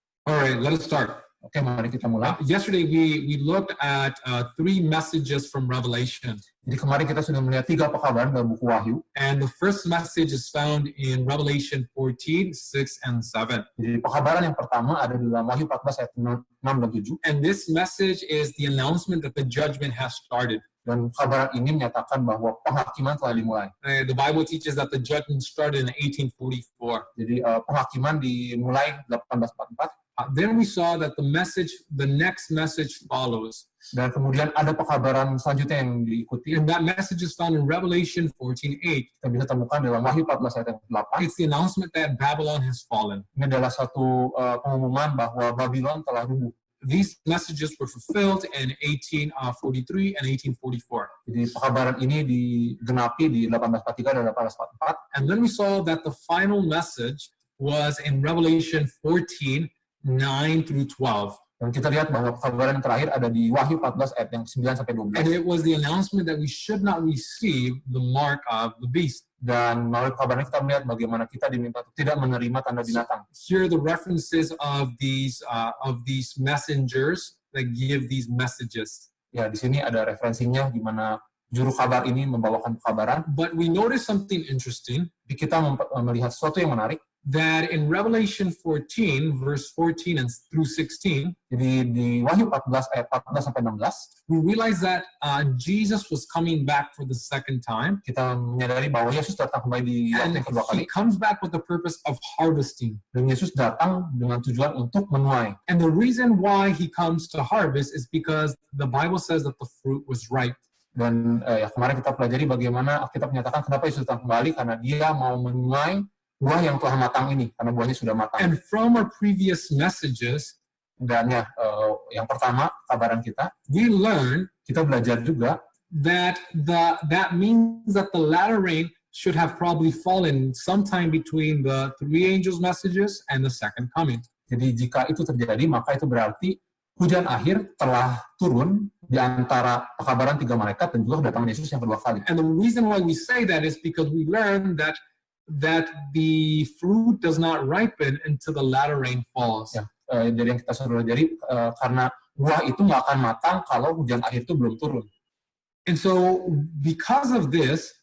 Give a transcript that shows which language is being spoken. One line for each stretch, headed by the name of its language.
English: All right, let us start.
Indonesian: Oke, mari kita mulai.
English: Yesterday we looked at 3 messages from Revelation.
Indonesian: Jadi kemarin kita sudah melihat 3 pekabaran dalam buku Wahyu.
English: And the first message is found in Revelation 14, 6, and 7.
Indonesian: Jadi pekabaran yang pertama ada di dalam Wahyu 14 ayat 6 dan 7.
English: And this message is the announcement that the judgment has started.
Indonesian: Dan pekabaran ini menyatakan bahwa penghakiman telah dimulai.
English: The Bible teaches that the judgment started in 1844.
Indonesian: Jadi penghakiman dimulai 1844.
English: Then we saw that the next message follows.
Indonesian: Dan kemudian ada pekabaran selanjutnya yang diikuti.
English: And that message is found in Revelation 14:8.
Indonesian: Kita bisa temukan dalam Wahyu 14 ayat 8.
English: It's the announcement that Babylon has fallen.
Indonesian: Ini adalah satu pengumuman bahwa Babylon telah rubuh.
English: These messages were fulfilled in 1843 and 1844.
Indonesian: Jadi pekabaran ini digenapi di 1843 dan 1844.
English: And then we saw that the final message was in Revelation 14, 9 through 12.
Indonesian: Dan kita lihat bahwa pekabaran yang terakhir ada di Wahyu 14 ayat yang 9 sampai 12.
English: And it was the announcement that we should not receive the mark of the beast.
Indonesian: Dan melalui pekabaran kita melihat bagaimana kita diminta untuk tidak menerima tanda binatang.
English: Here are the references of these messengers that give these messages.
Indonesian: Ya, di sini ada referensinya di mana juru kabar ini membawakan pekabaran.
English: But we notice something interesting,
Indonesian: Jadi kita melihat sesuatu yang menarik.
English: that in Revelation 14, verse 14 and through 16,
Indonesian: Jadi di Wahyu 14 ayat 14 sampai 16,
English: we realize that Jesus was coming back for the second time,
Indonesian: kita menyadari bahwa Yesus datang kembali di waktu
English: and
Indonesian: yang kedua kali.
English: he comes back with the purpose of harvesting.
Indonesian: Dan Yesus datang dengan tujuan untuk menuai.
English: And the reason why he comes to harvest is because the Bible says that the fruit was ripe.
Indonesian: Dan kemarin kita pelajari bagaimana Alkitab menyatakan kenapa Yesus datang kembali, karena dia mau menuai buah yang telah matang ini, karena buahnya sudah matang.
English: And from our previous messages,
Indonesian: Dan yang pertama, kabaran kita
English: we learned
Indonesian: belajar juga
English: that means that the latter rain should have probably fallen sometime between the three angels' messages and the second coming.
Indonesian: Jadi jika itu terjadi, maka itu berarti hujan akhir telah turun di antara pekabaran tiga malaikat dan juga kedatangan Yesus yang kedua kali.
English: And the reason why we say that is because we learned that the fruit does not ripen until the latter rain falls.
Indonesian: Ya, jadi yang kita suruh jadi karena buah itu nggak akan matang kalau hujan akhir itu belum turun.
English: And so because of this,